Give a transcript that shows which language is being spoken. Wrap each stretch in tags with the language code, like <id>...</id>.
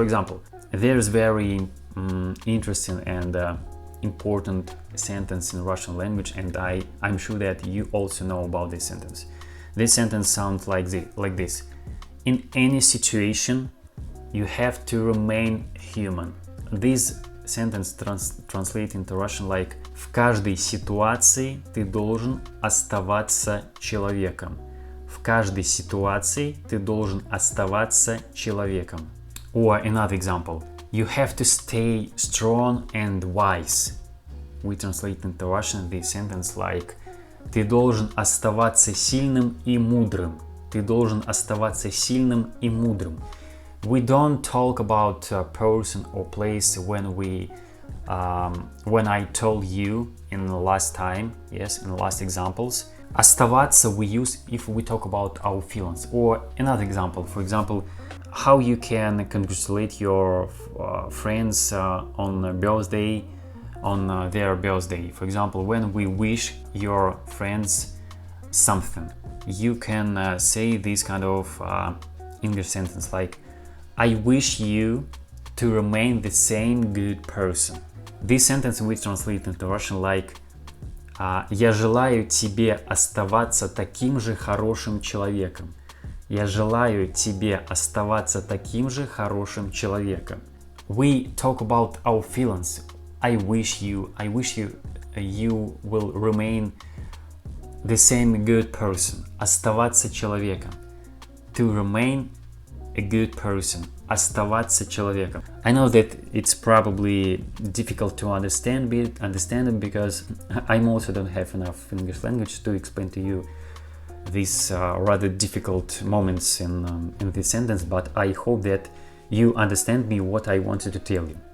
<en>For example, there's very interesting and important sentence in Russian language, and I'm sure that you also know about this sentence. This sentence sounds like this. In any situation, you have to remain human. This sentence translates into Russian like</en> <ru>в каждой ситуации ты должен оставаться человеком. В каждой ситуации ты должен оставаться человеком.</ru> <en>Or another example. You have to stay strong and wise. We translate into Russian this sentence like</en> <ru>ты должен оставаться сильным и мудрым. Ты должен оставаться сильным и мудрым.</ru> <en>We don't talk about a person or place when I told you in the last time, yes, in the last examples. Оставаться we use if we talk about our feelings. Or another example, for example, how you can congratulate your friends on their birthday. For example, when we wish your friends something, you can say this kind of English sentence like I wish you to remain the same good person. This sentence we translate into Russian like</en> <ru>я желаю тебе оставаться таким же хорошим человеком. Я желаю тебе оставаться таким же хорошим человеком.</ru> <en>We talk about our feelings. I wish you will remain the same good person.</en> <ru>Оставаться человеком.</ru> <en>To remain a good person.</en> <ru>Оставаться человеком.</ru> <en>I know that it's probably difficult to understand it because I also don't have enough English language to explain to you these rather difficult moments in this sentence, but I hope that you understand me what I wanted to tell you.</en>